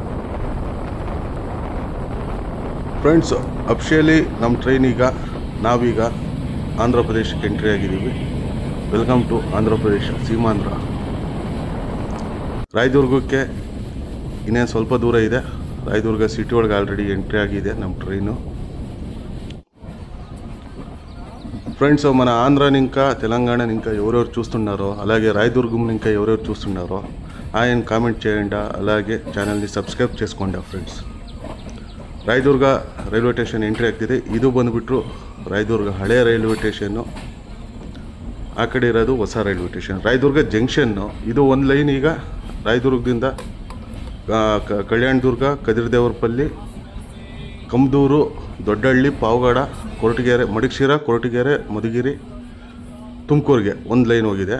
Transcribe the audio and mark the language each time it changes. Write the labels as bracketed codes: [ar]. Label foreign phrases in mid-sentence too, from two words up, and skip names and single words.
[kn] ಫ್ರೆಂಡ್ಸ್, ಅಫಿಷಿಯಲಿ ನಮ್ಮ ಟ್ರೈನ್ ನಾವೀಗ ಆಂಧ್ರ ಪ್ರದೇಶಕ್ಕೆ ಎಂಟ್ರಿ ಆಗಿದ್ದೀವಿ. [en] welcome to [kn] ಆಂಧ್ರ ಪ್ರದೇಶ, ಸೀಮಾಂಧ್ರ. ರಾಯದುರ್ಗಕ್ಕೆ ಇನ್ನೇನು ಸ್ವಲ್ಪ ದೂರ ಇದೆ. ರಾಯದುರ್ಗ ಸಿಟಿ ಒಳಗೆ ಆಲ್ರೆಡಿ ಎಂಟ್ರಿ ಆಗಿದೆ ನಮ್ಮ ಟ್ರೈನು. [te] ఫ్రెండ్స్, మన ఆంధ్ర ఇంకా తెలంగాణ ఇంకా ఎవరెవరు చూస్తున్నారో, అలాగే రాయదుర్గం ఇంకా ఎవరెవరు చూస్తున్నారో ఆయన కామెంట్ చేయండి. అలాగే ఛానల్ని సబ్స్క్రైబ్ చేసుకోండి ఫ్రెండ్స్. [kn] ರಾಯದುರ್ಗ ರೈಲ್ವೆ ಸ್ಟೇಷನ್ ಎಂಟ್ರಿ ಆಗ್ತಿದೆ. ಇದು ಬಂದುಬಿಟ್ರು ರಾಯದುರ್ಗ ಹಳೆಯ ರೈಲ್ವೆ ಸ್ಟೇಷನ್ನು, ಆ ಕಡೆ ಇರೋದು ಹೊಸ ರೈಲ್ವೆ ಸ್ಟೇಷನ್. ರಾಯದುರ್ಗ ಜಂಕ್ಷನ್ನು ಇದು ಒಂದು ಲೈನ್. ಈಗ ರಾಯದುರ್ಗದಿಂದ ಕಲ್ಯಾಣದುರ್ಗ, ಕದಿರದೇವರಪಲ್ಲಿ, ಕಮದೂರು, ದೊಡ್ಡಹಳ್ಳಿ, ಪಾವಗಡ, ಕೊರಟಗೆರೆ, ಮಡಿಕಶಿರಾ, ಕೊರಟಗೆರೆ, ಮಧುಗಿರಿ, ತುಮಕೂರಿಗೆ ಒಂದು ಲೈನ್ ಹೋಗಿದೆ.